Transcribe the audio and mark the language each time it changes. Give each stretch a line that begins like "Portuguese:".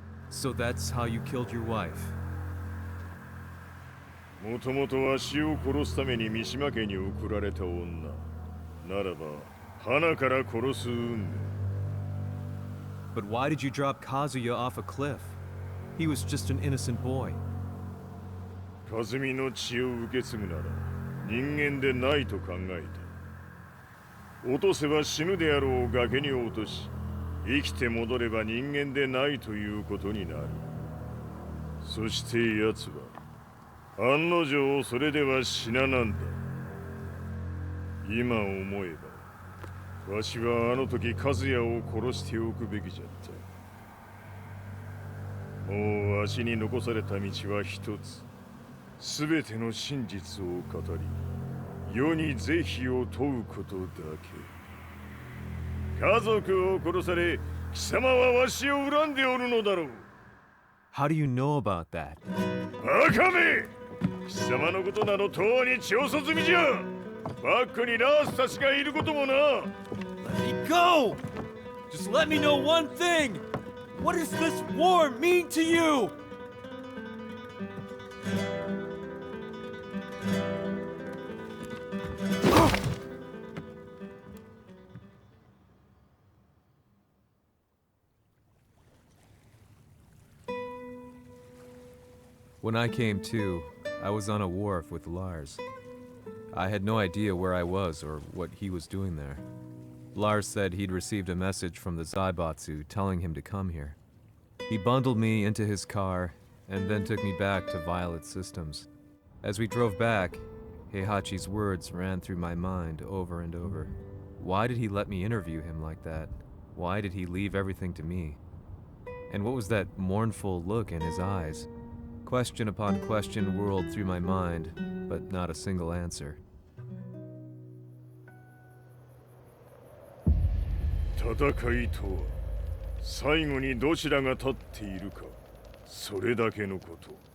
English: So that's how you killed your wife.
Japanese: もともとわしを殺すために三島家に送られた女。ならば、花から殺す運命。
English: But why did you drop Kazuya off a cliff? He was just an innocent boy.
Japanese: カズミの血を受け継ぐなら人間でないと考えた。落とせば死ぬであろう崖に落とし、生きて戻れば人間でないということになる。そして奴は案の定それでは死ななんだ。今思えばわしはあの時和也を殺しておくべきじゃった。もうわしに残された道は一つ。すべての真実を語り世に是非を問うことだけ。家族を殺され貴様はわしを恨んでおるのだろう。
English: How do you know about that?
Japanese: バカめ！貴様のことなどとうに調査済みじゃ。バックにラースたちがいることもな。
English: Let me go! Just let me know one thing! What does this war mean to you? When I came to, I was on a wharf with Lars. I had no idea where I was or what he was doing there. Lars said he'd received a message from the Zaibatsu telling him to come here. He bundled me into his car and then took me back to Violet Systems. As we drove back, Heihachi's words ran through my mind over and over. Why did he let me interview him like that? Why did he leave everything to me? And what was that mournful look in his eyes? Question upon question whirled through my mind, but not a single answer.
Japanese: 戦いとは最後にどちらが立っているか、それだけのこと。